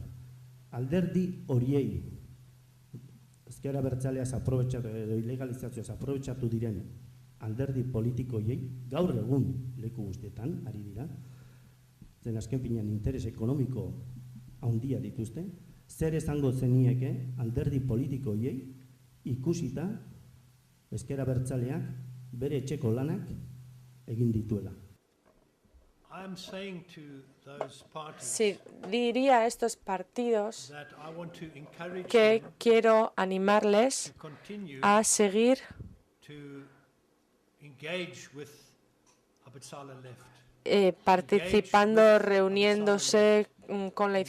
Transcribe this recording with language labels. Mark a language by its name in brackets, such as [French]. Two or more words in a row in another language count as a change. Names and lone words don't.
[Basque] Alderdi horiei, Ezker Abertzaleaz aprobetxatu edo ilegalizazioaz aprobetxatu diren alderdi politikoiei, gaur egun leku guztietan, ari dira, zen azken finean interes ekonomiko handia dituzte, zer esango zenieke alderdi politikoiei ikusita Ezker Abertzaleak bere etxeko lanak egin dituela. [Spanish] Sí, diría a estos partidos que quiero animarles a seguir participando, reuniéndose con la